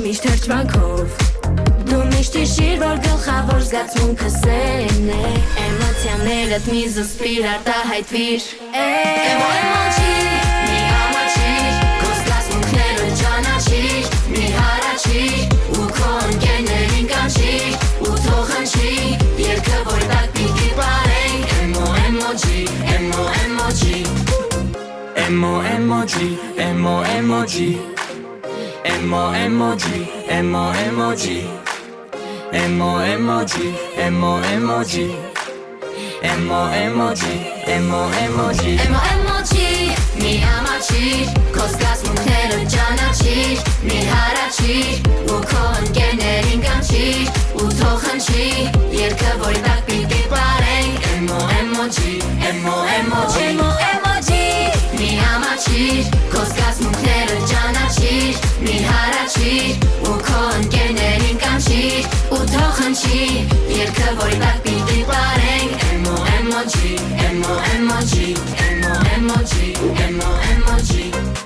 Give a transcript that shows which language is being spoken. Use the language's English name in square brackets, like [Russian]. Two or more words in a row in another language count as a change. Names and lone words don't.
[Armenian] միշտ հրճվանքով։ Դու միշտ հիշիր, որ գլխավոր զգացմունքը սերն է, էմոցիաներդ մի զսպիր արտահայտվիր։ Էմոջի, մի ամաչիր, քո զգացմունքները ճանաչիր, մի հառաչիր, ու քո ընկերներին կանչիր, ու թող խնդրի, երգը որ տակ պիտի պարենք։ Էմոջի, էմոջի։ Էմոջի, էմոջի, էմոջի, էմոջի, էմոջի, [English] Emo emoji, emo emoji Emo emoji, [Armenian] մի ամաչիր Քո զգացմունքները ճանաչիր Մի հարաչիր ու քո ընկերներին կանչիր Ու թող հնչի երգը, որի տակ պիտի պարենք [English] Emo emoji, emo emoji Emo emoji, [Armenian] մի ամաչիր Քո զգացմունքները ճանաչիր Մի հարաչիր ու քո ընկերներին կանչիր Ու թող հնչի երգը, որի տակ պիտի պարենք [English] Emo emoji, emo emoji, emo emoji, emo emoji